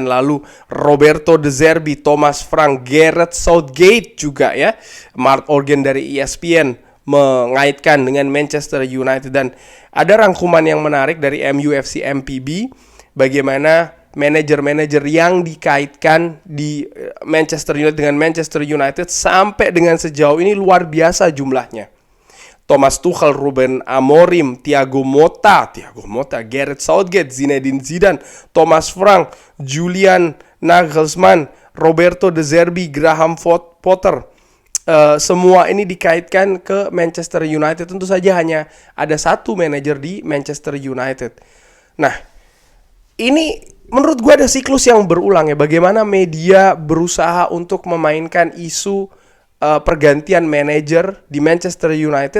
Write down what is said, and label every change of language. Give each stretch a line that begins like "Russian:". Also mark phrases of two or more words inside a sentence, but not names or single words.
Indonesian: Lalu Roberto De Zerbi, Thomas Frank, Gareth Southgate juga Mark Organ dari ESPN mengaitkan dengan Manchester United. Dan ada rangkuman yang menarik dari MUFC MPB, bagaimana manajer-manajer yang dikaitkan di Manchester United dengan Manchester United sampai dengan sejauh ini luar biasa jumlahnya. Thomas Tuchel, Ruben Amorim, Thiago Motta, Gareth Southgate, Zinedine Zidane, Thomas Frank, Julian Nagelsmann, Roberto De Zerbi, Graham Potter. Semua ini dikaitkan ke Manchester United. Tentu saja hanya ada satu manajer di Manchester United. Nah, ini menurut gue ada siklus yang berulang bagaimana media berusaha untuk memainkan isu pergantian manajer di Manchester United.